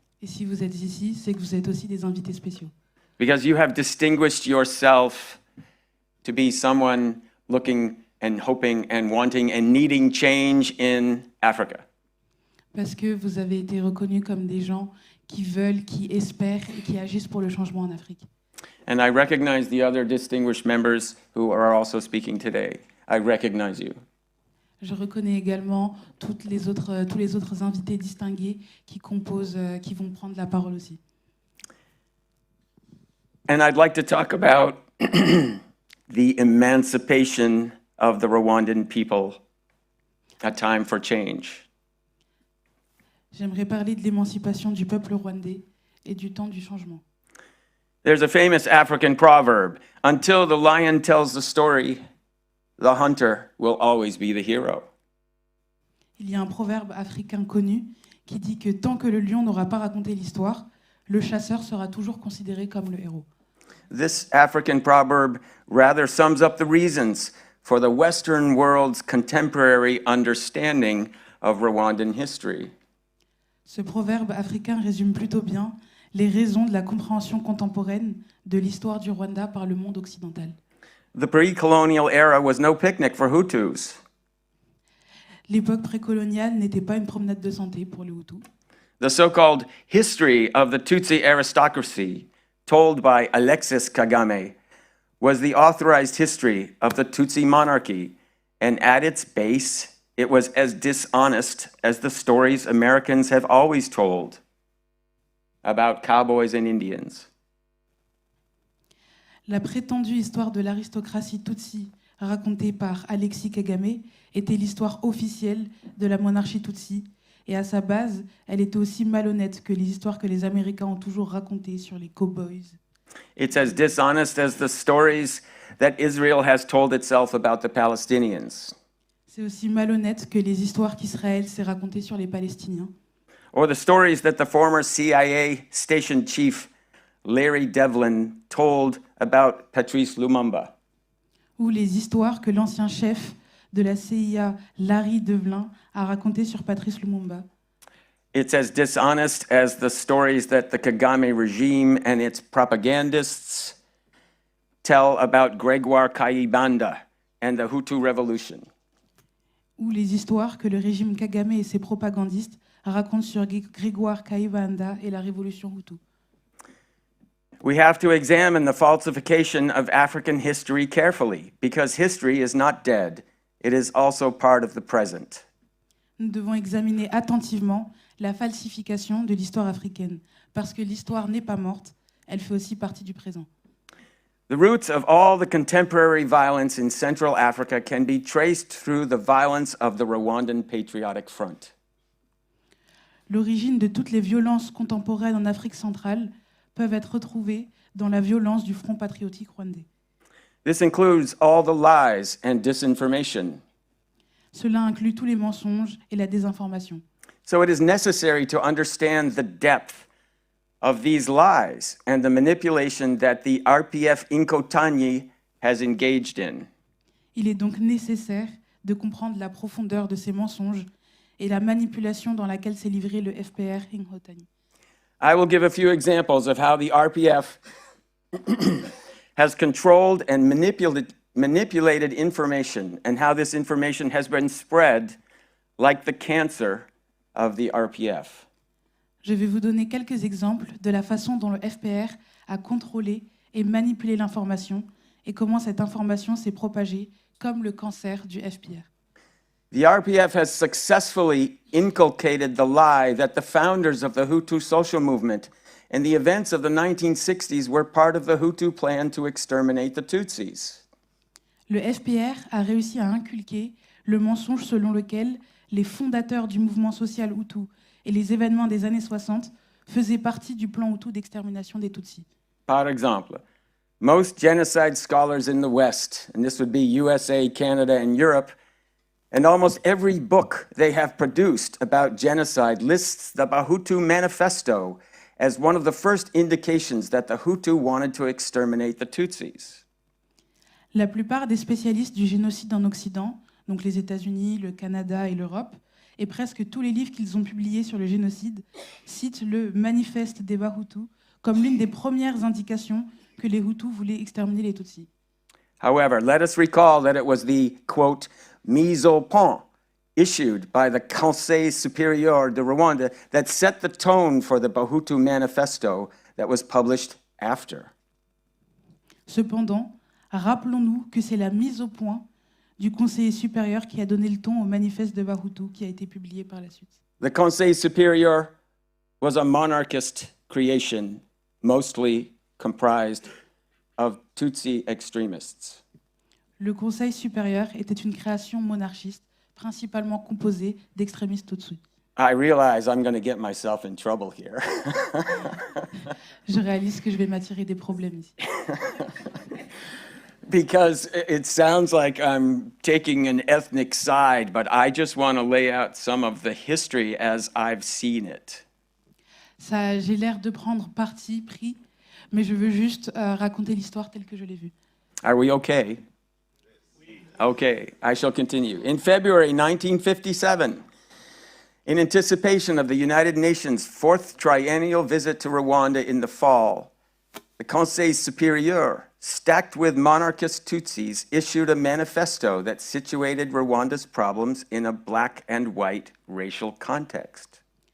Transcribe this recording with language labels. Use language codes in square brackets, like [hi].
[fr] Et si vous êtes ici, c'est que vous êtes aussi des invités spéciaux. [en] because you have distinguished yourself to be someone looking and hoping and wanting and needing change in Africa. [fr] Parce que vous avez été reconnus comme des gens qui veulent, qui espèrent et qui agissent pour le changement en Afrique. [en] And I recognize the other distinguished members who are also speaking today. I recognize you. [fr] Je reconnais également tous les autres invités distingués qui composent, qui vont prendre la parole aussi. [en] And I'd like to talk about the emancipation of the Rwandan people, a time for change. [fr] J'aimerais parler de l'émancipation du peuple rwandais et du temps du changement. [en] There's a famous African proverb, until the lion tells the story, the hunter will always be the hero. [fr] Il y a un proverbe africain connu qui dit que tant que le lion n'aura pas raconté l'histoire, le chasseur sera toujours considéré comme le héros. [en] This African proverb rather sums up the reasons for the Western world's contemporary understanding of Rwandan history. [fr] Ce proverbe africain résume plutôt bien les raisons de la compréhension contemporaine de l'histoire du Rwanda par le monde occidental. [en] The pre-colonial era was no picnic for Hutus. [fr] L'époque précoloniale n'était pas une promenade de santé pour les Hutus. [en] The so-called history of the Tutsi aristocracy, told by Alexis Kagame, was the authorized history of the Tutsi monarchy, and at its base, it was as dishonest as the stories Americans have always told about cowboys and Indians. [fr] La prétendue histoire de l'aristocratie Tutsi racontée par Alexis Kagame était l'histoire officielle de la monarchie Tutsi, et à sa base, elle était aussi malhonnête que les histoires que les Américains ont toujours racontées sur les cowboys. [en] It's as dishonest as the stories that Israel has told itself about the Palestinians, [fr] C'est aussi malhonnête que les histoires qu'Israël s'est racontées sur les Palestiniens, [en] or the stories that the former CIA station chief Larry Devlin told about Patrice Lumumba. [fr] ou les histoires que l'ancien chef de la CIA, Larry Devlin, a racontées sur Patrice Lumumba. [en] It's as dishonest as the stories that the Kagame regime and its propagandists tell about Grégoire Kayibanda and the Hutu revolution. [fr] Ou les histoires que le régime Kagame et ses propagandistes racontent sur Grégoire Kayibanda et la révolution Hutu. [en] We have to examine the falsification of African history carefully, because history is not dead. It is also part of the present. [fr] Nous devons examiner attentivement la falsification de l'histoire africaine, parce que l'histoire n'est pas morte, elle fait aussi partie du présent. [en] The roots of all the contemporary violence in Central Africa can be traced through the violence of the Rwandan Patriotic Front. [fr] L'origine de toutes les violences contemporaines en Afrique centrale peuvent être retrouvées dans la violence du Front patriotique rwandais. [en] This includes all the lies and disinformation. [fr] Cela inclut tous les mensonges et la désinformation. [en] So it is necessary to understand the depth of these lies and the manipulation that the RPF Inkotanyi has engaged in. [fr] Il est donc nécessaire de comprendre la profondeur de ces mensonges et la manipulation dans laquelle s'est livré le FPR Inkotanyi. [en] I will give a few examples of how the RPF has controlled and manipulated information, and how this information has been spread like the cancer of the RPF. [fr] Je vais vous donner quelques exemples de la façon dont le FPR a contrôlé et manipulé l'information et comment cette information s'est propagée comme le cancer du FPR. [en] The RPF has successfully inculcated the lie that the founders of the Hutu social movement and the events of the 1960s were part of the Hutu plan to exterminate the Tutsis. [fr] Le FPR a réussi à inculquer le mensonge selon lequel les fondateurs du mouvement social Hutu et les événements des années 60 faisaient partie du plan Hutu d'extermination des Tutsis. Par exemple, [en] most genocide scholars in the West, and this would be USA, Canada, and Europe, and almost every book they have produced about genocide lists the Bahutu manifesto as one of the first indications that the Hutu wanted to exterminate the Tutsis. [fr] La plupart des spécialistes du génocide en Occident, donc les États-Unis, le Canada et l'Europe, et presque tous les livres qu'ils ont publiés sur le génocide, citent le manifeste des Bahutu comme l'une des premières indications que les Hutus voulaient exterminer les Tutsis. [en] However, let us recall that it was the, quote, mise au point issued by the Conseil supérieur de Rwanda that set the tone for the Bahutu manifesto that was published after. [fr] Cependant, rappelons-nous que c'est la mise au point du conseiller supérieur qui a donné le ton au manifeste de Bahutu qui a été publié par la suite. [en] The Conseil supérieur was a monarchist creation, mostly comprised of Tutsi extremists. [fr] Le Conseil supérieur était une création monarchiste, principalement composée d'extrémistes Tutsis. [en] I realize I'm going to get myself in trouble here. [fr] Je réalise que je vais m'attirer des problèmes ici. [en] Because it sounds like I'm taking an ethnic side, but I just want to lay out some of the history as I've seen it. [fr] Ça, j'ai l'air de prendre parti pris, mais je veux juste raconter l'histoire telle que je l'ai vue. [en] Are we okay? Okay, I shall continue. In February 1957, in anticipation of the United Nations' fourth triennial visit to Rwanda in the fall, the Conseil Supérieur, stacked with monarchist Tutsis, issued a manifesto that situated Rwanda's problems in a black and white racial context.